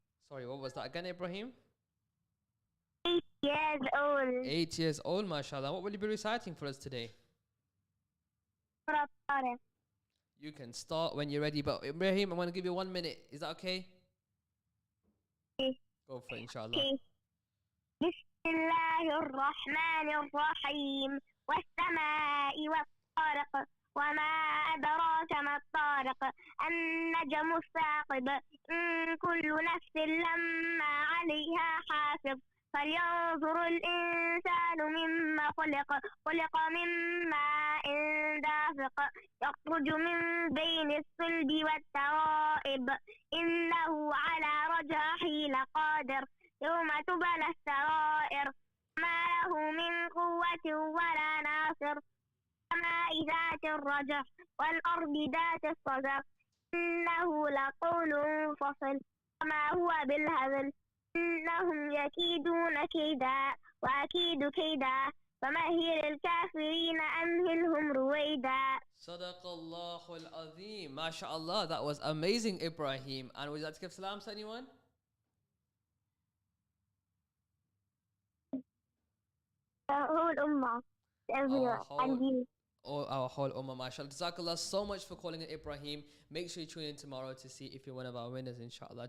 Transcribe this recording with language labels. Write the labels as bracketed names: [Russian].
[English] Sorry, what was that again, Ibrahim? 8 years old. 8 years old, mashallah. What will you be reciting for us today? Ramadan. You can start when you're ready, but Ibrahim, I'm going to give you 1 minute. Is that okay? Okay. Go for it, inshallah. Okay. [Arabic] بسم الله الرحمن الرحيم والسماء والطارق وما أدراك ما الطارق النجم الثاقب إن كل نفس لما عليها حافظ فلينظر الإنسان مما خلق من ماء دافق يخرج من بين الصلب والترائب إنه على رجعه لقادر يوم تبلى السرائر ما له من قوة ولا ناصر السماء ذات الرجع والأرض ذات الصدع إنه لقول فصل وما هو بالهزل إنهم يكيدون كيدا وأكيد كيدا فمهل الكافرين أمهلهم رويدا. [English] Sadaqallahu al-Azim. MashaAllah, that was amazing, Ibrahim. And would you like to give salams to anyone? The whole ummah, everyone, and you. Our whole ummah, mashallah. Jazakallah so much for calling in, Ibrahim. Make sure you tune in tomorrow to see if you're one of our winners, inshallah.